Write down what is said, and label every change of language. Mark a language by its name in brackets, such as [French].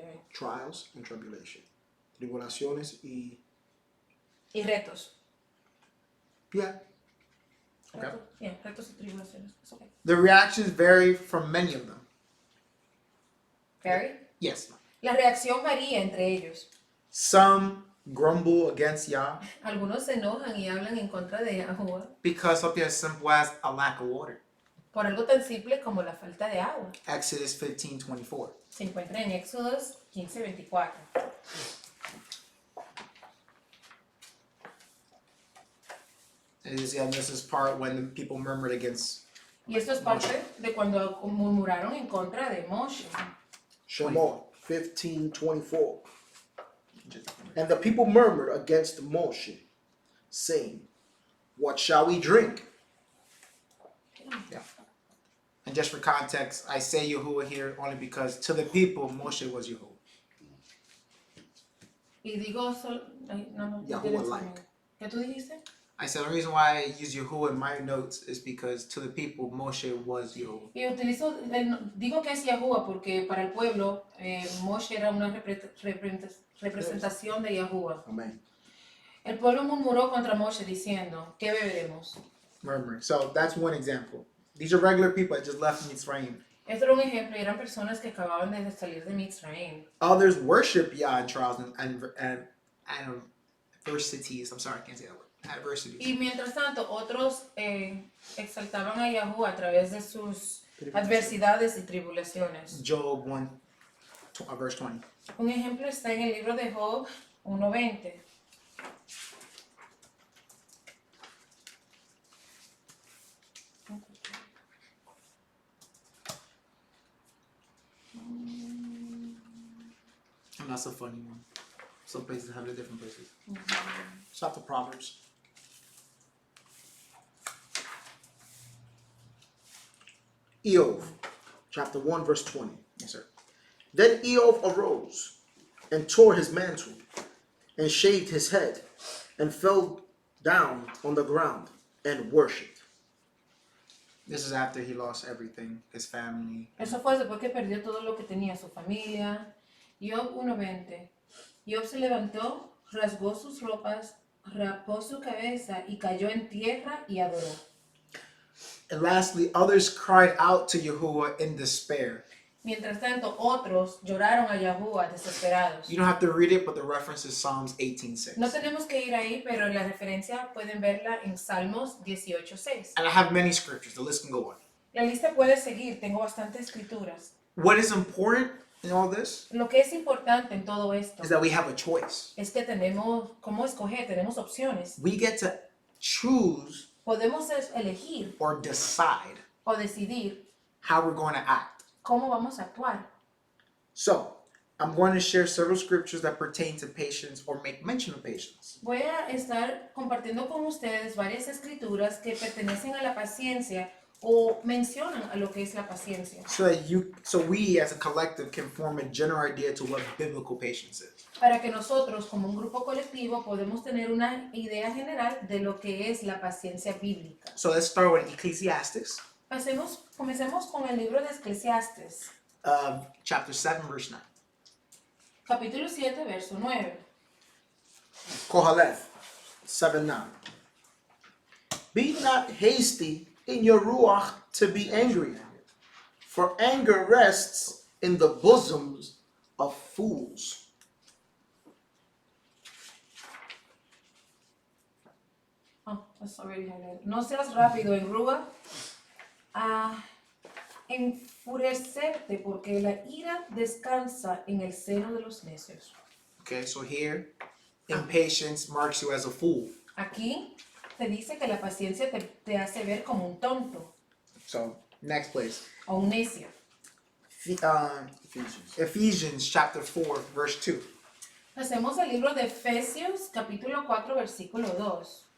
[English] Trials and tribulation. [Spanish] Tribulaciones y... y retos. [English] Yeah. Okay. [Spanish] Retos y tribulaciones. [English] It's okay. The reactions vary from many of them. Very. Yes. [Spanish] La reacción varía entre ellos. [English] Some grumble against Yah [Spanish] Algunos se enojan y hablan en contra de Yahuwah [English] because something as simple as a lack of water. [Spanish] por algo tan simple como la falta de agua. [English] Exodus 15:24. [Spanish] Se encuentra en Éxodos 15:24. [English] And this is part when the people murmured against. [Spanish] Y esto es parte de cuando murmuraron en contra de Moshe. [English] Shemot 15:24. And the people murmured against Moshe, saying, what shall we drink? Yeah. And just for context, I say Yahuwah here only because to the people, Moshe was Yahuwah. [Spanish] Y digo, [English] Yahuwah like. [Spanish] ¿Qué tú dijiste? [English] I said the reason why I use Yahuwah in my notes is because to the people, Moshe was Yahuwah. [Spanish] Y digo que es Yahuwah porque para el pueblo Moshe era una representación de Yahuwah. Amen. El pueblo murmuró contra Moshe diciendo, ¿qué beberemos? [English] Murmuring. So that's one example. These are regular people that just left Mitzrayim. [Spanish] Esto era un ejemplo y eran personas que acababan de salir de Mitzrayim. [English] Others worship Yah in trials and adversities. I'm sorry, I can't say that word. Adversities. [Spanish] Y mientras tanto, otros exaltaban a Yahuwah a través de sus adversidades y tribulaciones. [English] Job 1, verse 20. [Spanish] Un ejemplo está en el libro de Job 1:20. [English] that's a funny one. Some places have it, different places. Stop the Proverbs. Eov, chapter 1, verse 20. Yes, sir. Then Eov arose and tore his mantle and shaved his head and fell down on the ground and worshipped. This is after he lost everything, his family. [Spanish] Eso fue después que perdió todo lo que tenía, su familia. Job 1:20. Job se levantó, rasgó sus ropas, rapó su cabeza y cayó en tierra y adoró. [English] And lastly, others cried out to Yahuwah in despair. [Spanish] Mientras tanto, otros lloraron a Yahuwah desesperados. [English] You don't have to read it, but the reference is Psalms 18:6. [Spanish] No tenemos que ir ahí, pero la referencia pueden verla en Salmos 18:6. [English] And I have many scriptures. The list can go on. [Spanish] La lista puede seguir, tengo bastantes escrituras. [English] What is important in all this [Spanish] Lo que es importante en todo esto [English] is that we have a choice. [Spanish] es que tenemos cómo escoger, tenemos opciones. [English] We get to choose [Spanish] Podemos elegir [English] or decide [Spanish] o decidir [English] how we're going to act. [Spanish] cómo vamos a actuar. [English] So, I'm going to share several scriptures that pertain to patience or make mention of patience. [Spanish] Voy a estar compartiendo con ustedes varias escrituras que pertenecen a la paciencia o mencionan a lo que es la paciencia, [English] So we as a collective can form a general idea to what biblical patience is. [Spanish] para que nosotros como un grupo colectivo podemos tener una idea general de lo que es la paciencia bíblica. [English] So let's start with Ecclesiastes, [Spanish] Comencemos con el libro de Eclesiastes, [English] chapter 7, verse 9. [Spanish] capítulo 7, verso 9. [English] Kohaleth 7:9. Be not hasty in your ruach to be angry, for anger rests in the bosoms of fools. That's already highlighted. [Spanish] No seas rápido en Rúa a enfurecerte, porque la ira descansa en el seno de los necios. [English] Okay, so here, impatience marks you as a fool. [Spanish] Aquí te dice que la paciencia te hace ver como un tonto [English] So, next place. [Spanish] o un necio. [English] Ephesians. Ephesians chapter 4, verse 2. [Spanish] Hacemos el libro de Efesios, capítulo 4, versículo 2.